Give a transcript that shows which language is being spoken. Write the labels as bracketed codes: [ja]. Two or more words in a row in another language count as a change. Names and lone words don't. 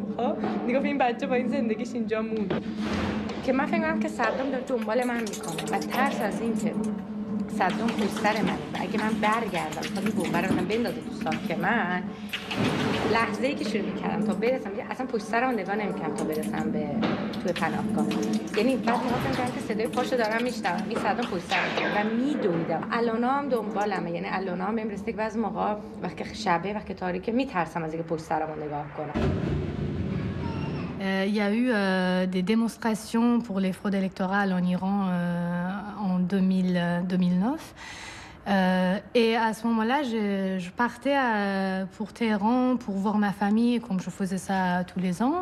[fa] خب میگفت این بچه با این زندگیش اینجا موند که من فکر کنم که صدام داره دنبال من میکنه و ترس از این که صدام پشت سر منه و اگه من برگردم تا این بمب رو بندازه تو ساک من لحظه‌ای که شروع می‌کردم تا برسم اصلا پشت سرم نگاه نمی‌کردم تا برسم به توی پناهگاه یعنی بعد می‌خواستم که صدای پاشو دارم میشنوم این صدام پشت سرم و میدویدم الانا هم دنبالمه یعنی الانا هم بهم رسید که بعضی موقع وقتی شبه وقتی تاریکه میترسم از اینکه پشت سرمو نگاه کنم. [fr] Il y a eu des démonstrations pour les fraudes électorales en Iran en 2009. Et à ce moment-là, je partais pour Téhéran pour voir ma famille, comme je faisais ça tous les ans.